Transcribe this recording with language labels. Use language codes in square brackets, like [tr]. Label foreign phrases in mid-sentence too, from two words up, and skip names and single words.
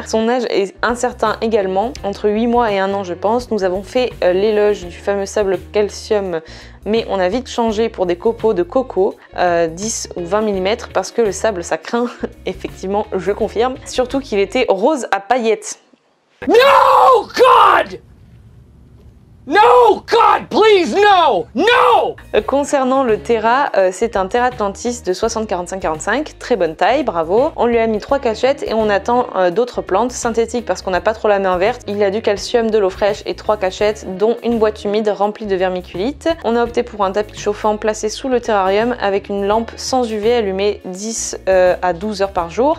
[fr] Son âge est incertain également, entre 8 mois et 1 an je pense. Nous avons fait l'éloge du fameux sable calcium, mais on a vite changé pour des copeaux de coco, 10 ou 20 mm, parce que le sable ça craint, effectivement je confirme. Surtout qu'il était rose à paillettes. [en] No, God! No, God, please, no! No! [fr] Concernant le terra, c'est un terra Atlantis de 60-45-45, très bonne taille, bravo. On lui a mis 3 cachettes et on attend d'autres plantes synthétiques parce qu'on n'a pas trop la main verte. Il a du calcium, de l'eau fraîche et 3 cachettes, dont une boîte humide remplie de vermiculite. On a opté pour un tapis chauffant placé sous le terrarium avec une lampe sans UV allumée 10 à 12 heures par jour.